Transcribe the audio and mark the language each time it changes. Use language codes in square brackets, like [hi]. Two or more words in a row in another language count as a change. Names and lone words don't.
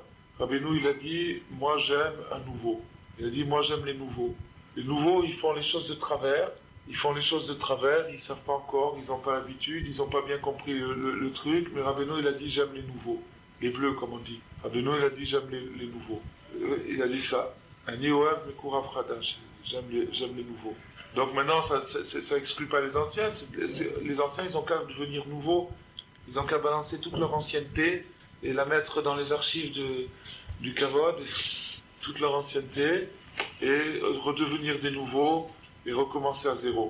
[fr] Rabbeinu, il a dit, moi j'aime un nouveau. Il a dit, moi j'aime les nouveaux. Les nouveaux, ils font les choses de travers. Ils ne savent pas encore, ils n'ont pas l'habitude, ils n'ont pas bien compris le truc. Mais Rabbeinu, il a dit, j'aime les nouveaux. Les bleus, comme on dit. Rabbeinu, il a dit, j'aime les nouveaux. Il a dit ça. [he] אני אוהב מקורב חדש. [fr] J'aime les nouveaux. Donc maintenant, ça exclut pas les anciens. Les anciens, ils ont qu'à devenir nouveaux. Ils ont qu'à balancer toute leur ancienneté et la mettre dans les archives du Kavod, toute leur ancienneté, et redevenir des nouveaux et recommencer à zéro.